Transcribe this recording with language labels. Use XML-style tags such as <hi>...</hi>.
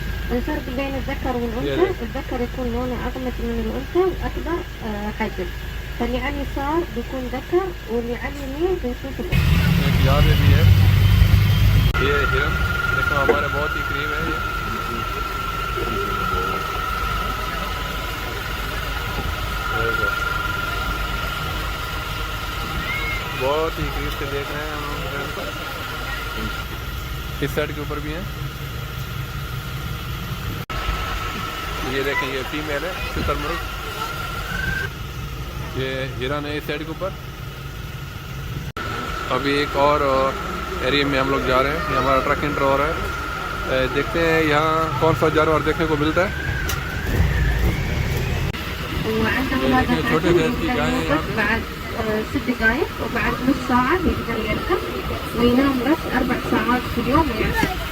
<ar>الفرق بين الذكر والأنثى، الذكر يكون لونه أغمق من الأنثى وأكبر حجم، فاللي على اليسار بيكون ذكر واللي على اليمين بنشوف الأنثى.</ar> <hi>एक यहाँ पे भी है, ये हिरन देखो हमारे बहुत ही करीब है। बहुत ही करीब से देख रहे हैं हम हिरन को। इस साइड के ऊपर भी है। ये देखें, ये फीमेल है शुतुरमुर्ग। ये हिरन है इस साइड के ऊपर। अभी एक और एरिया में हम लोग जा रहे हैं, ये हमारा ट्रक एंटर हो रहा है। देखते हैं यहाँ कौन सा जानवर देखने को मिलता है। ये देखिए छोटे साइज की गाय है यहाँ पे।</hi> <ar>6 دقائق وبعد نص ساعة يقدر يركب وينام بس 4 ساعات في اليوم ويركب.</ar>